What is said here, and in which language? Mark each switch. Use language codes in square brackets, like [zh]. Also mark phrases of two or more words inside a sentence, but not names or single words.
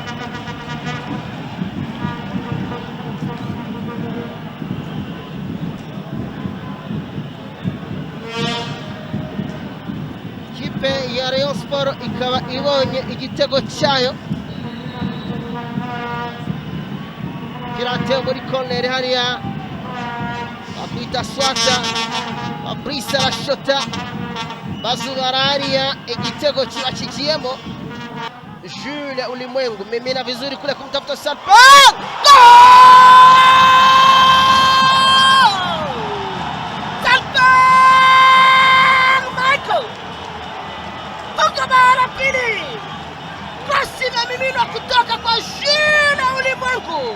[rw] Kipe ya Rayon Sport ikaba ibonye igitego cyayo. Kirate muri corner hariya bakwita Swata Fabrice arashota bazubara hariya igitego kiba kikiyemo. [sw] Jules Ulimwengu mimina vizuri kule kumtafuta Salpang. Salpang Michael funga bara pili. Cross imemiminwa kutoka kwa Jules Ulimwengu.